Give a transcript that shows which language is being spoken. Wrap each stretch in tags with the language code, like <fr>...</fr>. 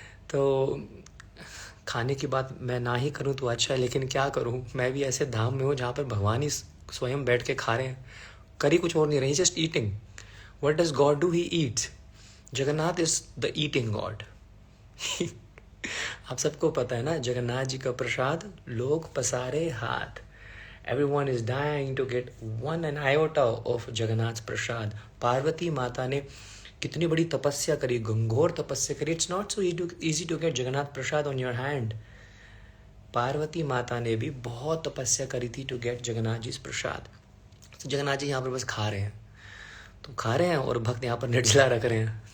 <hi>तो खाने की बात मैं ना ही करूं तो अच्छा है, लेकिन क्या करूं, मैं भी ऐसे धाम में हूं जहाँ पर भगवान ही स्वयं बैठ के खा रहे हैं. करी कुछ और नहीं रही,</hi> <en>Just eating. What does God do? He eats. Jagannath is the eating God.</en> <hi>आप सबको पता है ना, जगन्नाथ जी का प्रसाद लोग पसारे हाथ.</hi> <en>Everyone is dying to get one an iota of Jagannath prasad.</en> <hi>पार्वती माता ने कितनी बड़ी तपस्या करी, घंघोर तपस्या करी.</hi> <en>It's not so easy to get Jagannath prasad on your hand.</en> <hi>Parvati माता ने भी बहुत तपस्या करी थी</hi> <en>To get Jagannath ji prasad.</en> <hi>तो जगन्नाथ जी यहाँ पर बस खा रहे हैं, तो खा रहे हैं और भक्त यहाँ पर निर्जला रख रहे हैं.</hi>